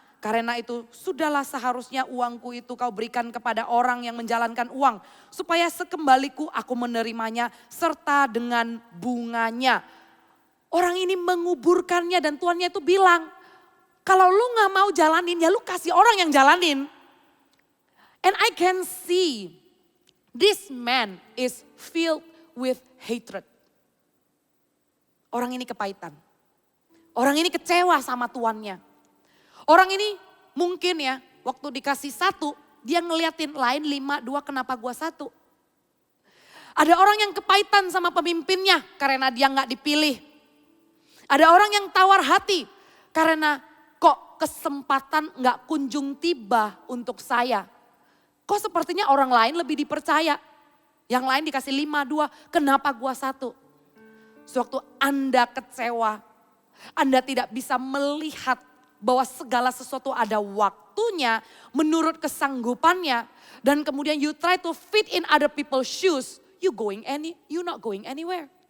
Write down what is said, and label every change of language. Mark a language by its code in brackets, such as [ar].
[id] Karena itu sudahlah seharusnya uangku itu kau berikan kepada orang yang menjalankan uang. Supaya sekembaliku aku menerimanya serta dengan bunganya. Orang ini menguburkannya dan tuannya itu bilang, kalau lu gak mau jalanin ya lu kasih orang yang jalanin. [en] And I can see this man is filled with hatred. [id] Orang ini kepahitan. Orang ini kecewa sama tuannya. Orang ini mungkin ya waktu dikasih 1 dia ngeliatin lain 5, 2 kenapa gua 1. Ada orang yang kepahitan sama pemimpinnya karena dia gak dipilih. Ada orang yang tawar hati karena kok kesempatan gak kunjung tiba untuk saya. Kok sepertinya orang lain lebih dipercaya. Yang lain dikasih 5, 2, kenapa gua 1. Sewaktu Anda kecewa, Anda tidak bisa melihat bahwa segala sesuatu ada waktunya menurut kesanggupannya. Dan kemudian [en] you try to fit in other people's shoes, you not going anywhere.